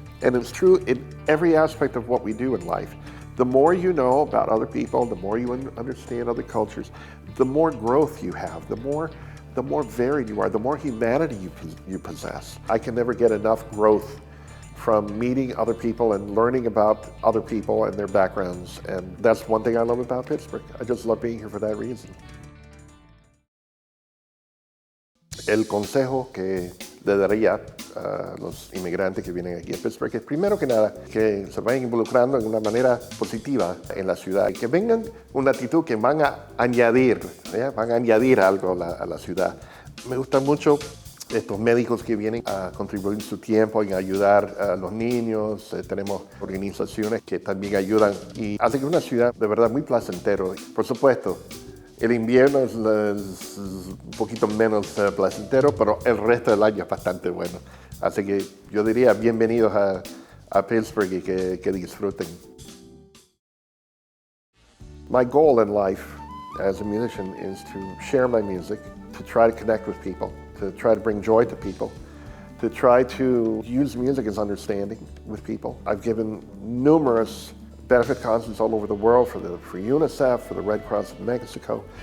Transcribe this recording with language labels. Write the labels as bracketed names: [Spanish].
[English] And it's true in every aspect of what we do in life. The more you know about other people, the more you understand other cultures, the more growth you have, the more varied you are, the more humanity you possess. I can never get enough growth from meeting other people and learning about other people and their backgrounds. And that's one thing I love about Pittsburgh. I just love being here for that reason. [Spanish] El consejo que le daría a los inmigrantes que vienen aquí a Pittsburgh es, primero que nada, que se vayan involucrando en una manera positiva en la ciudad y que vengan una actitud que van a añadir algo a la ciudad. Me gustan mucho estos médicos que vienen a contribuir su tiempo en ayudar a los niños. Tenemos organizaciones que también ayudan y hace que una ciudad de verdad muy placentero. Por supuesto, el invierno es un poquito menos placentero, pero el resto del año es bastante bueno. Así que yo diría bienvenidos a Pittsburgh y que disfruten. [English] My goal in life as a musician is to share my music, to try to connect with people, to try to bring joy to people, to try to use music as understanding with people. I've given numerous benefit concerts all over the world for UNICEF, for the Red Cross of Mexico.